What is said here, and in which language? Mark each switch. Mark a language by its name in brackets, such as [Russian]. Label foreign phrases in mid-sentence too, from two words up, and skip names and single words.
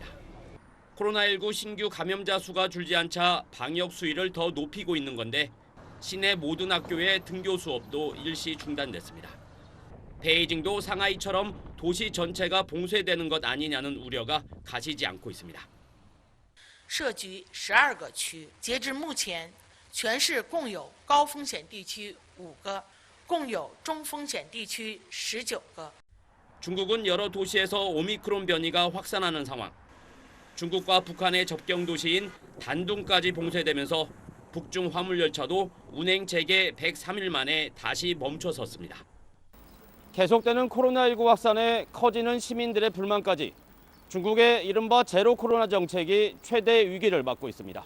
[Korean] 코로나19 신규 감염자 수가 줄지 않자 방역 수위를 더 높이고 있는 건데 시내 모든 학교의 등교 수업도 일시 중단됐습니다. 베이징도 상하이처럼 도시 전체가 봉쇄되는 것 아니냐는 우려가 가시지 않고 있습니다. [Chinese] 设局12个区，截至目前，全市共有高风险地区5个，共有中风险地区19个。 [Korean] 중국은 여러 도시에서 오미크론 변이가 확산하는 상황. 중국과 북한의 접경 도시인 단둥까지 봉쇄되면서 북중 화물열차도 운행 재개 103일 만에 다시 멈춰섰습니다. 계속되는 코로나19 확산에 커지는 시민들의 불만까지 중국의 이른바 제로 코로나 정책이 최대 위기를 맞고 있습니다.